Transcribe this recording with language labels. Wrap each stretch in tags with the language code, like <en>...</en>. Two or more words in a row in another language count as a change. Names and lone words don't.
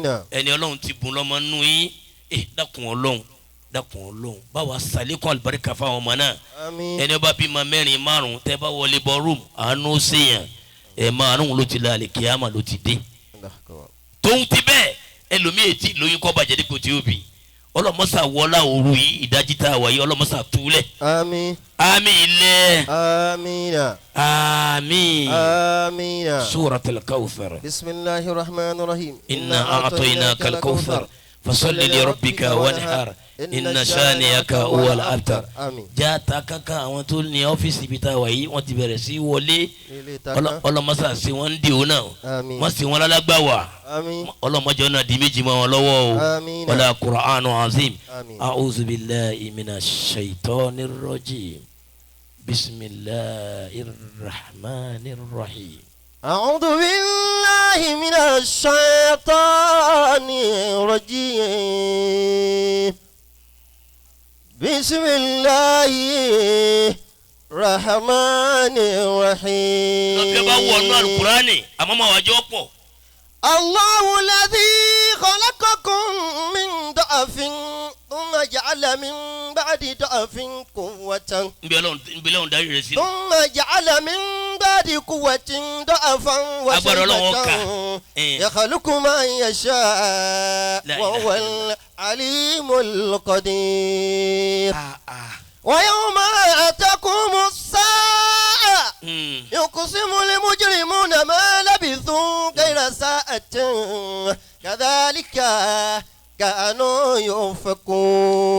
<yo>ẹni Ọlọ́run ti bùn lọ́mọ nú yín dákun Ọlọ́run báwa sàlékún àlùbáríkà fáwọn ọmọ náà ẹni bá bímọ mẹ́rin márùn tẹ́ bá wọlé bọ rúùmù àánú sèyàn márùn ló ti la àlè kíámà ló ti dé tóun ti bẹ́ẹ̀ ẹlòmíì tí lóyún kọ́ bàjẹ́ dípò tí ó bì ọlọ́mọ́sà wọlá òru yìí ìdájí tá a wà yìí ọlọ́mọ́sà túlẹ̀ àmín ilẹ̀ àmín</yo> <ar>سورة الكوثر بسم الله الرحمن الرحيم إنا أعطيناك الكوثر فصل لربك وانحر إن شانئك هو الأبتر.</ar> <yo>jaata kankan àwọn tó ní ọ́fíìsì ibi tá a wà yìí wọ́n ti bẹ̀rẹ̀ sí wọlé ọlọ́mọsá sí wọ́n ń di òun náà wọ́n sì wọ́n lálágbá wà ọlọ́mọjọ́ náà di méjì mọ́ wọn lọ́wọ́ o</yo> <ar>والقرآن العظيم أعوذ بالله من الشيطان الرجيم بسم الله الرحمن الرحيم. أعوذ بالله من الشيطان الرجيم بسم الله الرحمن الرحيم الله الذي خلقكم من ضعف ثم جعل من بعد ضعف قوة</ar> <yo>nbẹlẹ darí rẹ̀ sí.</yo> <ar>ثم جعل من بعد قوة ضعفا وشيبة يخلق ما يشاء وهو العليم القدير. ويوم تقوم الساعة يقسم المجرمون ما لبثوا غير ساعة كذلك كانوا يؤفكون.</ar>